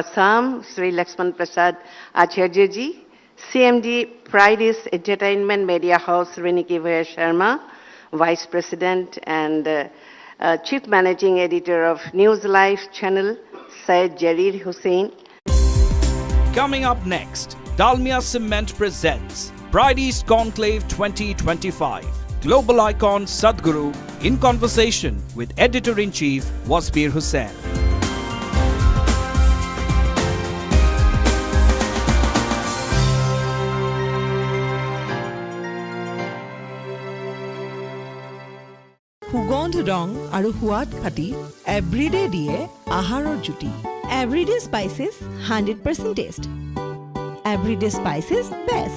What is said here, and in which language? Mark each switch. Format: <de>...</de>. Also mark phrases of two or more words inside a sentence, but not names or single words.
<en>Assam, Sri Lakshman Prasad Acharya-ji, CMD Pride Entertainment Media House, Reniki Bhaya Sharma, Vice President and Chief Managing Editor of News Live Channel, Syed Jarir Hussain. Coming up next, Dalmia Cement presents Pride East Conclave 2025. Global icon Sadhguru in conversation with Editor-in-Chief Wasbir Hussain.</en> <as>সুগন্ধ ৰং আৰু সোৱাদ ফাটি এভৰিডে দিয়ে আহাৰৰ জুতি এভৰিডে স্পাইচেছ 100% টেষ্ট এভৰিডে স্পাইচেছ বেষ্ট</as>